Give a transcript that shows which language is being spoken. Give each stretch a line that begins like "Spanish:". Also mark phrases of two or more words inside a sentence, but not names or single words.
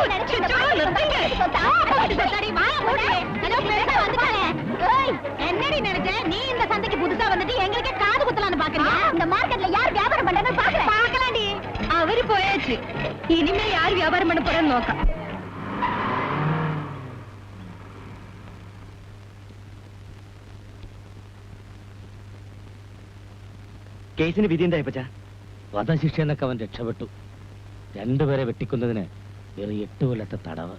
Tamil: என்னடி நினைச்ச நீ? இந்த சந்தைக்கு புதுசா வந்துட்டு எங்களுக்கே காது குத்தலான்னு பாக்குறியா? இந்த மார்க்கெட்ல யார் வியாபாரம் பண்றன்னு பாக்கலாண்டி. அவரு போயாச்சு, இனிமே யார் வியாபாரம் பண்ண போறன்னு நோக்கம்.
Malayalam: കേസിന് വിധി എന്തായി പച്ചാ? വധശിക്ഷ എന്നൊക്കെ അവൻ രക്ഷപ്പെട്ടു. 2 പേരെ വെട്ടിക്കുന്നതിന് വെറും 8 കൊല്ലത്തെ തടവ്.